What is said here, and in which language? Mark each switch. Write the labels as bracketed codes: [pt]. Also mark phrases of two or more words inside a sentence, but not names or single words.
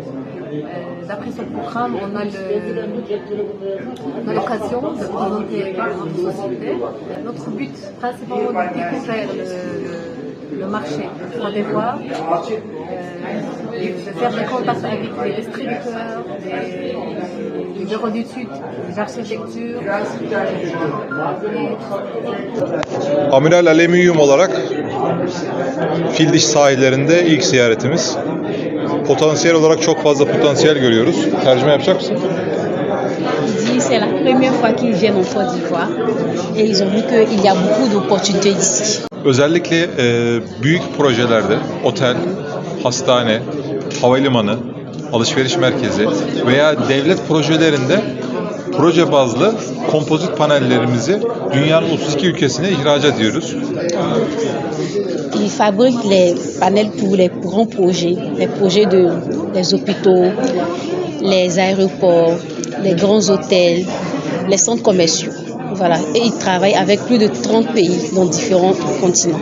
[fr] D'après ce programme, on a l'occasion de présenter notre société. Notre but principalement de découvrir le marché de Côte d'Ivoire, de faire des contacts avec les distributeurs, les bureaux d'études, les architectures. [tr] Amiral Alüminyum olarak Fildiş sahillerinde ilk ziyaretimiz. Potansiyel olarak çok fazla potansiyel görüyoruz. Tercüme yapacak mısın? [fr] C'est la première fois qu'ils viennent en Côte d'Ivoire et ils ont vu qu'il y a beaucoup d'opportunités ici. [tr] Özellikle büyük projelerde otel, hastane, havalimanı, alışveriş merkezi veya devlet projelerinde proje bazlı kompozit panellerimizi dünyanın 32 ülkesine ihraç ediyoruz. [fr] Ils fabriquent les panels pour les grands projets, les projets des hôpitaux, les aéroports, les grands hôtels, les centres commerciaux. Voilà. Et ils travaillent avec plus de 30 pays dans différents continents.